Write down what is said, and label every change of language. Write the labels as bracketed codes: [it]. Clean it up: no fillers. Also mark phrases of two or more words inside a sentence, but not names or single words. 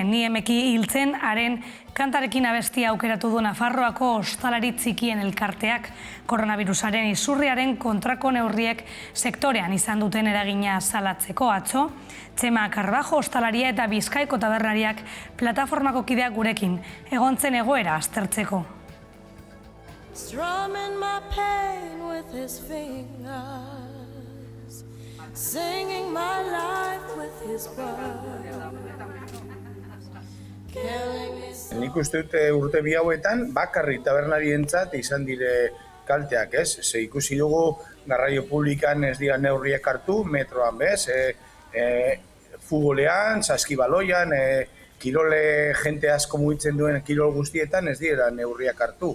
[eu] Ni emeki hiltzen haren kantarekin abestia aukeratu du Nafarroako ostalari txikien elkarteak koronavirusaren izurriaren kontrako neurriek sektorean izan duten eragina salatzeko. Atzo, Txema Karbajo ostalaria eta Bizkaiko tabernariak plataformako kideak gurekin egontzen egoera aztertzeko. [en] Strumming my pain with his fingers, singing my life with his blood. [eu] Nik uste dute urte bi hauetan bakarrik tabernarientzat izan dire kalteak, ez? Ze ikusi dugu garraio publikan ez dira neurriak hartu, metroan bez, futbolean, saskibaloian, kirole jente asko mugitzen duen kirol guztietan ez dira neurriak hartu.